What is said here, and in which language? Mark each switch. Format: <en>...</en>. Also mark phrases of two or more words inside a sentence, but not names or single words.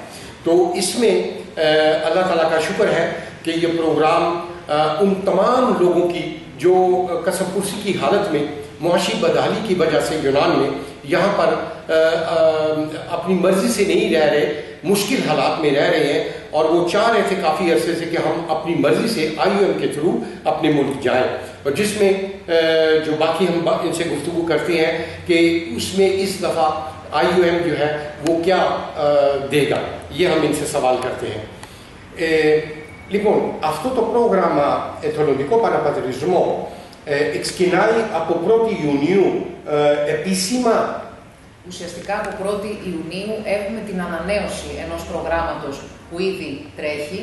<ur>تو اس میں اللہ تعالیٰ کا شکر ہے کہ یہ پروگرام ان تمام لوگوں کی جو کسمپرسی کی حالت میں معاشی بدحالی کی وجہ سے یونان میں یہاں پر اپنی مرضی سے نہیں رہ رہے، مشکل حالات میں رہ رہے ہیں اور وہ چاہ رہے تھے کافی عرصے سے کہ ہم اپنی مرضی سے IUM کے تھرو اپنے ملک جائیں. اور جس میں جو باقی ہم ان سے گفتگو کرتے ہیں کہ اس میں اس دفعہ IUM جو ہے وہ کیا دے گا، یہ ہم ان سے سوال کرتے ہیں.</ur> <el>Λοιπόν, αυτό το πρόγραμμα εθελοντικό παραπατρισμό ξεκινάει από 1η Ιουνίου επίσημα. Ουσιαστικά από 1η Ιουνίου έχουμε την ανανέωση ενός προγράμματος που ήδη τρέχει.</el>